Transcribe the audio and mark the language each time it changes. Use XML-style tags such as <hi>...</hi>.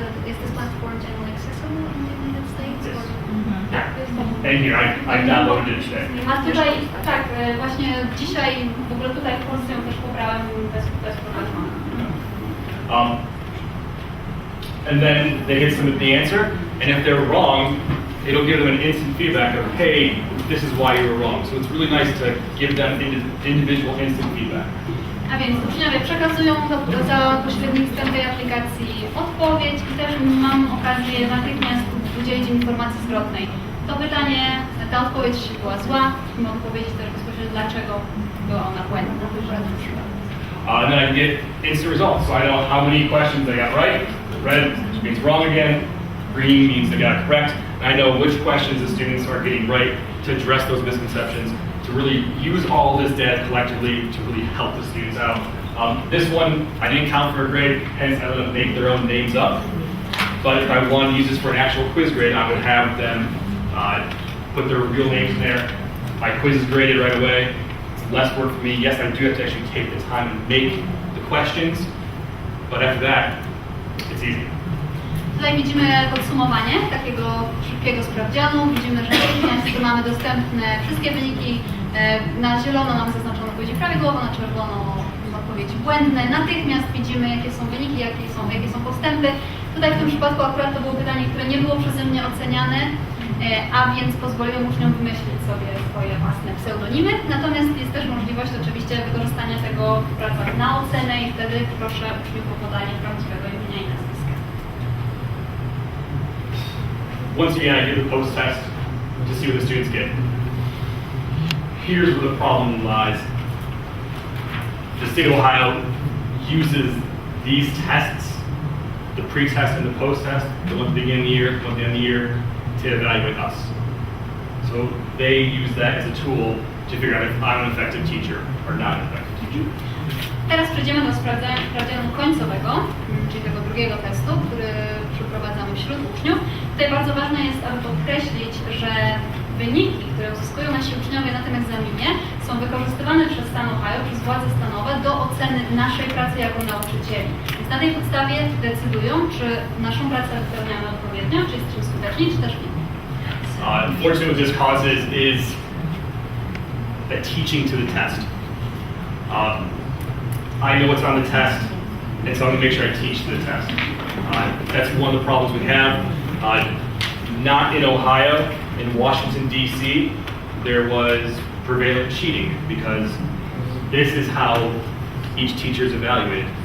<en>Is this platform generally accessible in the United States? Yes. Or? And here, I downloaded it today.</en> <pl>A tutaj, tak, właśnie dzisiaj w ogóle tutaj w Polsce ją też pobrałem bez problemu.</pl> <en>And then they hit submit the answer, and if they're wrong, it'll give them an instant feedback of, hey, this is why you were wrong. So it's really nice to give them individual instant feedback.</en> <pl>A więc uczniowie przekazują za pośrednictwem tej aplikacji odpowiedź i też mam okazję natychmiast udzielić im informacji zwrotnej. To pytanie, ta odpowiedź była zła, musimy odpowiedzieć też bezpośrednio dlaczego była ona błędna.</pl> <en>And then I can get instant results, so I know how many questions I got right. Red means wrong again. Green means they got it correct. And I know which questions the students are getting right to address those misconceptions, to really use all this data collectively to really help the students out. This one, I didn't count for a grade, hence I let them make their own names up. But if I wanted to use this for an actual quiz grade, I would have them put their real names in there. My quiz is graded right away. It's less work for me. Yes, I do have to actually take the time and make the questions, but after that, it's easy.</en> <pl>Tutaj widzimy podsumowanie takiego szybkiego sprawdzianu. Widzimy, że natychmiast mamy dostępne wszystkie wyniki. Na zielono mamy zaznaczone odpowiedzi prawidłowo, na czerwono odpowiedzi błędne. Natychmiast widzimy, jakie są wyniki, jakie są postępy. Tutaj w tym przypadku akurat to było pytanie, które nie było przeze mnie oceniane, a więc pozwoliłem uczniom wymyślić sobie swoje własne pseudonimy. Natomiast jest też możliwość oczywiście wykorzystania tego w pracach na ocenę i wtedy proszę uczniów o podanie prawdziwego imienia i nazwiska.</pl> <en>Once again, I do the post-test to see what the students get. Here's where the problem lies. The state of Ohio uses these tests, the pre-test and the post-test, the one at the beginning of the year, the one at the end of the year, to evaluate us. So they use that as a tool to figure out if I'm an effective teacher or not an effective teacher.</en> <pl>Teraz przejdziemy do sprawdzianu końcowego, czyli tego drugiego testu, który przeprowadzamy wśród uczniów. Tutaj bardzo ważne jest, aby podkreślić, że wyniki, które uzyskują nasi uczniowie na tym egzaminie, są wykorzystywane przez stan Ohio, przez władze stanowe do oceny naszej pracy jako nauczycieli. Więc na tej podstawie decydują, czy naszą pracę wypełniamy odpowiednio, czy jesteśmy skuteczni, czy też nie.</pl> <en>Unfortunately, what this causes is the teaching to the test. I know what's on the test, and so I'm going to make sure I teach to the test. That's one of the problems we have. Not in Ohio, in Washington, D.C., there was prevalent cheating because this is how each teacher is evaluated.</en>